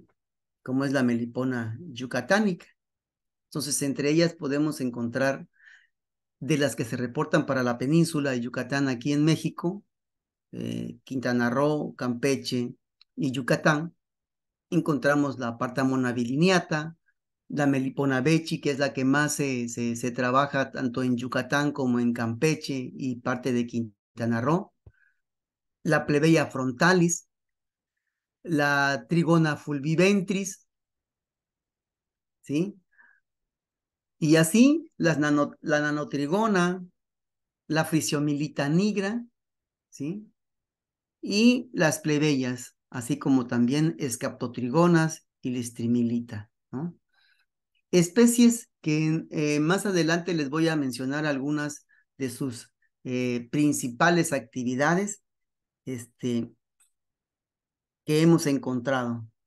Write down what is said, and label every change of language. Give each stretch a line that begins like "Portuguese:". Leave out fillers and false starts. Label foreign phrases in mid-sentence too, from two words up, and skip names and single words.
Spanish: Como es la melipona yucatánica. Entonces, entre ellas podemos encontrar de las que se reportan para la península de Yucatán aquí en México, Quintana Roo, Campeche y Yucatán, encontramos la Partamona bilineata, la Melipona bechi, que es la que más se trabaja tanto en Yucatán como en Campeche y parte de Quintana Roo, la Plebeia frontalis, la Trigona fulviventris, ¿sí? Y así la nanotrigona, la Frisiomilita nigra, ¿sí? Y las plebeyas, así como también escaptotrigonas y listrimilita, ¿no? Especies que más adelante les voy a mencionar algunas de sus principales actividades que hemos encontrado.